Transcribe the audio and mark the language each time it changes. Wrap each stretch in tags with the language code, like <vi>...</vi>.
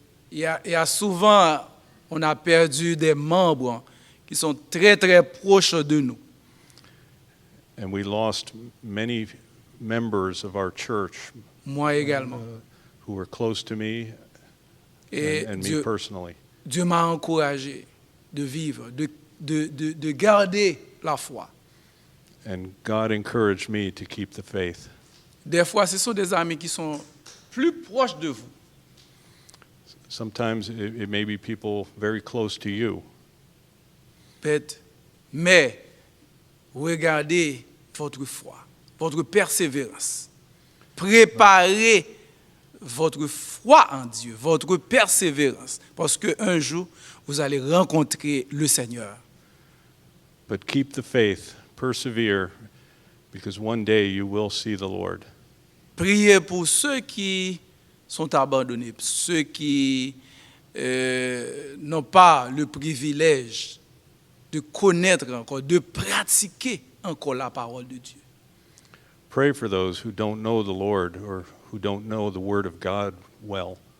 <fr>Il y a souvent, on a perdu des membres qui sont très, très proches de nous.</fr> <en>And we lost many members of our church</en> <fr>Moi également.</fr> <en>who were close to me</en> <fr>Et</fr> <en>and me personally.</en> <fr>Dieu m'a encouragé de vivre, de garder la foi.</fr> <en>And God encouraged me to keep the faith.</en> <fr>Des fois, ce sont des amis qui sont plus proches de vous.</fr> <en>Sometimes it may be people very close to you,</en> <fr>Peut-être. Mais regardez votre foi, votre persévérance. Préparez votre foi en Dieu, votre persévérance. Parce qu'un jour, vous allez rencontrer le Seigneur.</fr> <en>but keep the faith, persevere, because one day you will see the Lord.</en> <fr>Priez pour ceux qui sont abandonnés, ceux qui n'ont pas le privilège de connaître encore, de pratiquer encore la parole de Dieu.</fr> <en>Pray for those who don't know the Lord or who don't know the Word of God well.</en>